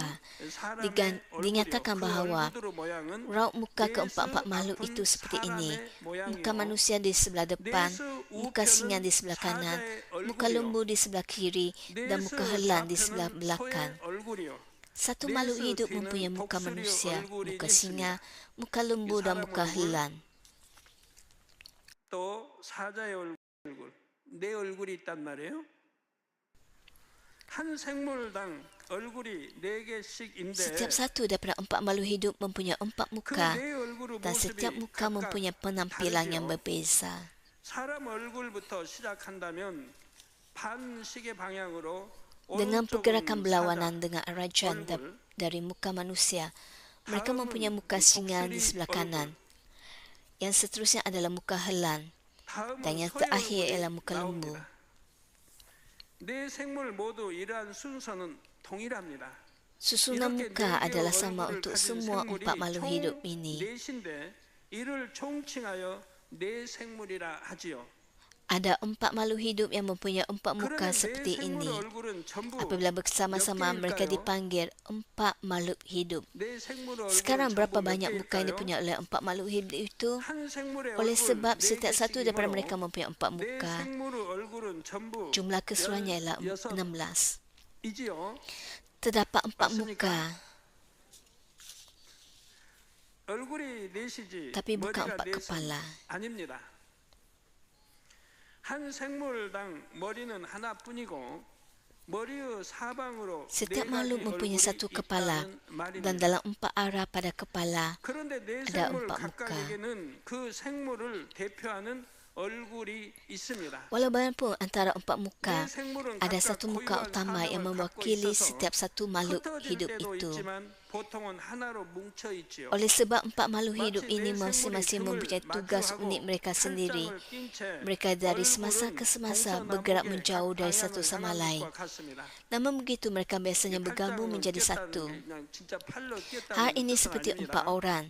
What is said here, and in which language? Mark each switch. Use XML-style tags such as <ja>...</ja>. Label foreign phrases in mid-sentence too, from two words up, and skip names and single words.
<ms>Dinyatakan bahawa raut muka keempat-empat makhluk itu seperti ini. Muka manusia di sebelah depan, muka singa di sebelah kanan, muka lembu di sebelah kiri dan muka helan di sebelah belakang. Satu makhluk hidup mempunyai muka manusia, muka singa, muka lembu dan muka helan.</ms> <ko>또 사자의 얼굴, 네 얼굴이 있단 말이에요. 한 생물당 얼굴이 4개씩인데</ko> <ms>Setiap satu daripada 4 makhluk hidup mempunyai 4 muka dan setiap muka mempunyai penampilan yang berbeza.</ms> <ko>사람 얼굴부터 시작한다면 반시계 방향으로</ko> <ms>Dengan pergerakan berlawanan dengan arah janda dari muka manusia, mereka mempunyai muka singa di sebelah kanan. Yang seterusnya adalah muka helan dan yang terakhir ialah muka lembu.</ms> <ko>네 생물 모두 이러한 순서는 동일합니다.</ko> <ms>Susunan muka adalah sama untuk semua 4 makhluk hidup ini.</ms> <ko>넷인데 이를 총칭하여 네 생물이라 하지요.</ko> <ms>Ada 4 makhluk hidup yang mempunyai 4 muka seperti ini. Apabila bersama-sama mereka dipanggil 4 makhluk hidup. Sekarang berapa banyak muka yang dipunyai oleh 4 makhluk hidup itu? Oleh sebab setiap satu daripada mereka mempunyai 4 muka, jumlah keseluruhannya ialah 16. Terdapat 4 muka, tapi bukan 4 kepala.</ms> <ko>한 생물당 머리는 하나뿐이고 머리의 사방으로</ko> <ms>Setiap makhluk mempunyai 1 kepala dan dalam 4 arah pada kepala</ms> <ko>그런데 네</ko> <ms>ada</ms> <ko>생물</ko> <ms>4 muka.</ms> <ko>각각에게는 그 생물을 대표하는 얼굴이 있습니다.</ko> <ms>Walaupun antara 4 muka, ada 1 muka utama yang mewakili setiap satu makhluk hidup itu.</ms> <ko>보통은 하나로 뭉쳐 있지요.</ko> <ms>Oleh sebab 4 makhluk hidup ini masing-masing mempunyai tugas unik mereka sendiri. Mereka dari semasa ke semasa bergerak menjauh dari satu sama lain. Namun begitu mereka biasanya bergabung menjadi satu. Hal ini seperti 4 orang.</ms>